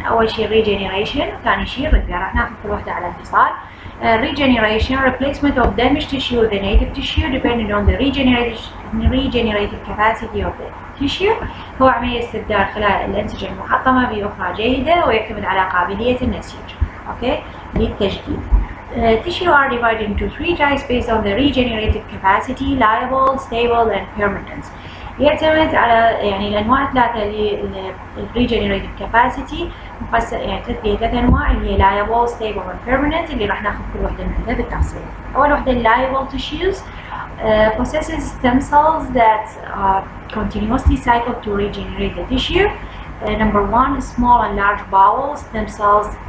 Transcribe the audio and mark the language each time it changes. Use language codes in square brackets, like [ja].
[ar] أول شيء regeneration، ثاني شيء repair. راح ناخذ كل واحدة على انفصال. [en] Regeneration, replacement of damaged tissue with the native tissue depending on the regenerative capacity of the tissue. [ar] هو عملية استبدال خلايا الأنسجة المحطمة بأخرى جيدة ويعتمد على قابلية النسيج. Okay. للتجديد. [en] Tissue are divided into three types based on the regenerative capacity: liable, stable, and permanent. [ar] يعتمد على يعني الأنواع ثلاثة للregenerative capacity مقسم يعني ثلاث أنواع اللي هي [en] liable, stable, and permanent [ar] اللي راح ناخذ كل وحدة منها بالتفصيل. أول وحدة [en] liable tissues possesses stem cells that continuously cycle to regenerate the tissue. Number one, small and large bowel stem cells.